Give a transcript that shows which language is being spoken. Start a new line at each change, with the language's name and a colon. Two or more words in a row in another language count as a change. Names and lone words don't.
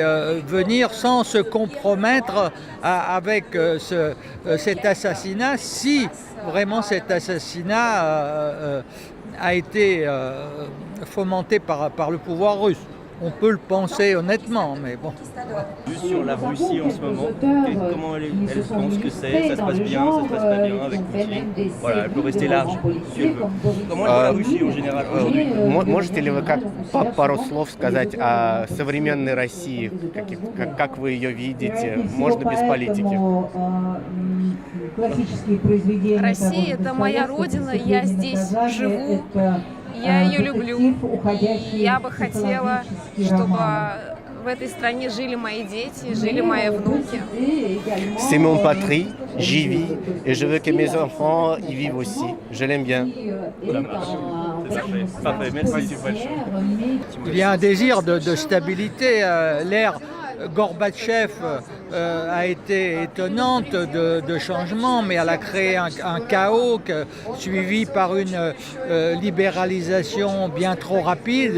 French: venir sans se compromettre avec cet assassinat, si vraiment cet assassinat a été fomenté par le pouvoir russe. On peut le penser honnêtement, mais bon. Juste sur la Russie en ce moment, comment elle pense que c'est? Ça se passe bien, ça se passe pas bien avec Poutine? Voilà, elle peut rester large si elle veut. Comment elle voit la Russie en général aujourd'hui?
Russian: Можете ли вы пару слов сказать о современной России, как вы ее видите? Можно без политики. Россия – это моя родина, я здесь живу. Я ее люблю, и я бы хотела, чтобы в этой стране жили мои дети, жили мои внуки.
French: C'est mon patrie, j'y vis, et je veux que mes enfants y vivent aussi. Je l'aime bien. Parfait, merci большое. Il y a un désir de stabilité. L'ère Gorbatchev a été étonnante de changement, mais elle a créé un chaos suivi par une libéralisation bien trop rapide.